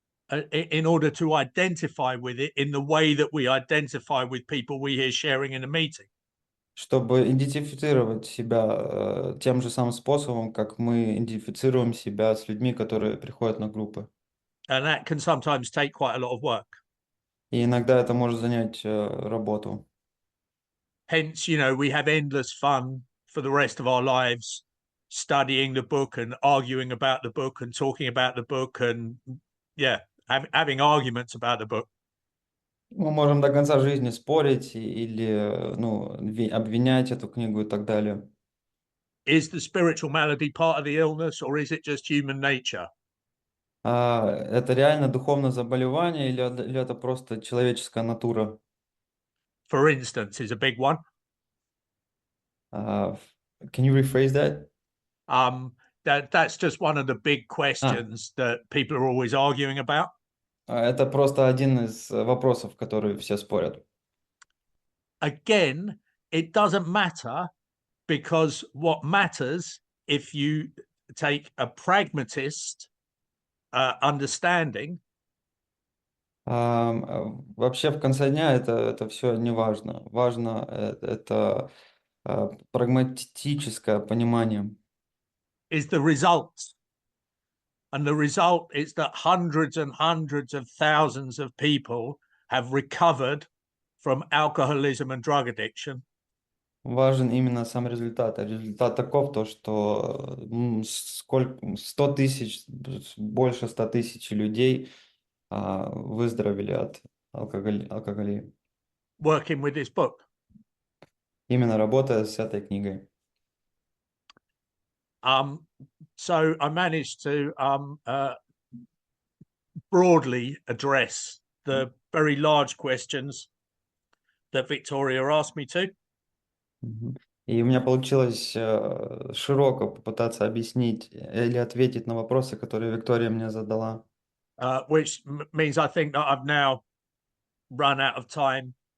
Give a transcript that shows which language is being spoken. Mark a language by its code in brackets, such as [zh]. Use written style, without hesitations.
[en] In order to identify with it in the way that we identify with people we hear sharing in a meeting. [ru] чтобы идентифицировать себя тем же самым способом, как мы идентифицируем себя с людьми, которые приходят на группы. [en] And that can sometimes take quite a lot of work. [ru] И иногда это может занять работу. [en] Hence, we have endless fun for the rest of our lives studying the book and arguing about the book and talking about the book and, having arguments about the book. [ru] Мы можем до конца жизни спорить или ну, обвинять эту книгу и так далее. [en] Is the spiritual malady part of the illness or is it just human nature? [ru] Это реально духовное заболевание или это просто человеческая натура? [en] For instance, is a big one. Uh, can you rephrase that? That's just one of the big А, questions that people are always arguing about. [ru] это просто один из вопросов, которые все спорят. [en] Again, it doesn't matter, because what matters, if you take a pragmatist understanding, [ru] Вообще в конце дня это все не важно. Важно это прагматическое понимание. [en] is the result. And the result is that hundreds and hundreds of thousands of people have recovered from alcoholism and drug addiction. [ru] Важен именно сам результат. А результат таков, то, что сколько, 100 тысяч, больше 100 тысяч людей выздоровели от алкоголя. [en] Working with this book. [ru] Именно работая с этой книгой. [en] So I managed to broadly address the very large questions that Victoria asked me to. [ru] И у меня получилось широко попытаться объяснить или ответить на вопросы, которые Виктория мне задала. [en] Which means I think that I've now run out of time.